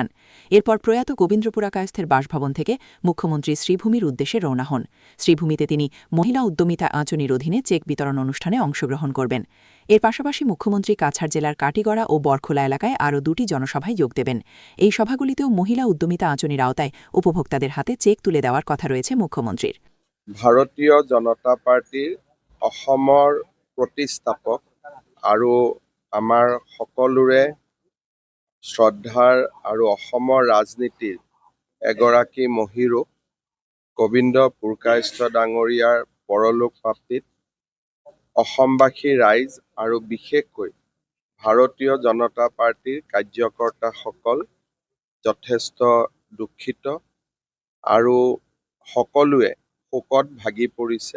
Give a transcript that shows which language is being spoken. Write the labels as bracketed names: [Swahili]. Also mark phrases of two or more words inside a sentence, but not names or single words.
[Bangla] এরপর প্রয়াত গোবিন্দ্র পুরাকায়স্থের বাসভবন থেকে মুখ্যমন্ত্রী শ্রীভূমির উদ্দেশ্যে রওনা হন। শ্রীভূমিতে তিনি মহিলা উদ্যমিতা আঁচনির অধীনে চেক বিতরণ অনুষ্ঠানে অংশগ্রহণ করবেন। এর পাশাপাশি মুখ্যমন্ত্রী কাছাড় জেলার কাটিগড়া ও বরখোলা এলাকায় আরও 2টি জনসভায় যোগ দেবেন। এই সভাগুলিতেও মহিলা উদ্যমিতা আঁচনির আওতায় উপভোক্তাদের হাতে চেক তুলে দেওয়ার কথা রয়েছে মুখ্যমন্ত্রীর। [Assamese] ভাৰতীয় জনতা পাৰ্টিৰ অসমৰ প্ৰতিষ্ঠাপক আৰু আমাৰ সকলোৰে শ্ৰদ্ধাৰ আৰু অসমৰ ৰাজনীতিৰ এগৰাকী মহীৰূপ গোবিন্দ পুৰকায়স্থ ডাঙৰীয়াৰ পৰলোক প্ৰাপ্তিত অসমবাসী ৰাইজ আৰু বিশেষকৈ ভাৰতীয় জনতা পাৰ্টিৰ কাৰ্যকৰ্তাসকল যথেষ্ট দুখিত আৰু সকলোৱে শোকত ভাগি পৰিছে।